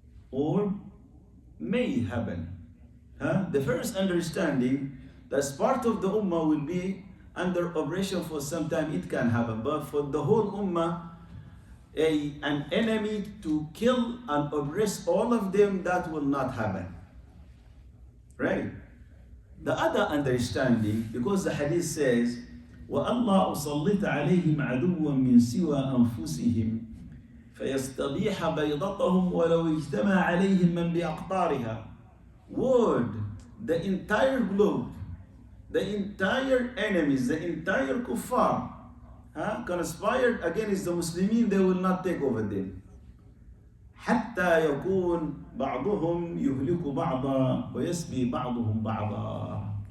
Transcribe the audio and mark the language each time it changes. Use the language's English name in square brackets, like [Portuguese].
[English] Or may happen. The first understanding, that part of the Ummah will be under oppression for some time, it can happen. But for the whole Ummah, an enemy to kill and oppress all of them, that will not happen. Right? [Arabic] The other understanding, because the hadith says, وَأَلَّا أُصَلِّتَ عَلَيْهِمْ عَدُوًّا مِّن سِوَى أَنفُسِهِمْ فَيَسْتَبِيحَ بَيْضَتَهُمْ وَلَوْ اجْتَمَعَ عَلَيْهِمْ مَنْ بِأَقْطَارِهَا. [English] Word, the entire globe, the entire enemies, the entire kuffar, conspired against the Muslimin, they will not take over them. [Arabic] حتى يكون بعضهم يهلك بعضا ويسبي بعضهم بعضا.